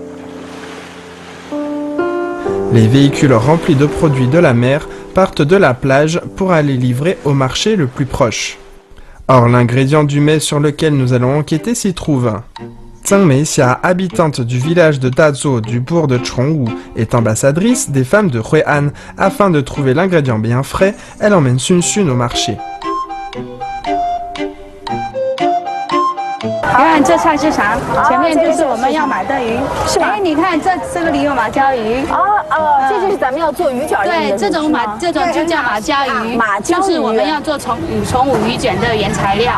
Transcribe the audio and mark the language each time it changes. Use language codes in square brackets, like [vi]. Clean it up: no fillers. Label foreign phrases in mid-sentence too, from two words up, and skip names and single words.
[fr] Les véhicules remplis de produits de la mer partent de la plage pour aller livrer au marché le plus proche. Or, l'ingrédient du mets sur lequel nous allons enquêter s'y trouve. Zheng Meixia, habitante du village de Dazhou du bourg de Chongwu, est ambassadrice des femmes de Hue An. Afin de trouver l'ingrédient bien frais, elle emmène Sun Sun au marché. [zh] 你看这菜市场前面就是我们要买的鱼，是吧？哎，你看这个里有马鲛鱼。这就是咱们要做鱼卷的。对，这种就叫马鲛鱼，就是我们要做宠物鱼卷的原材料。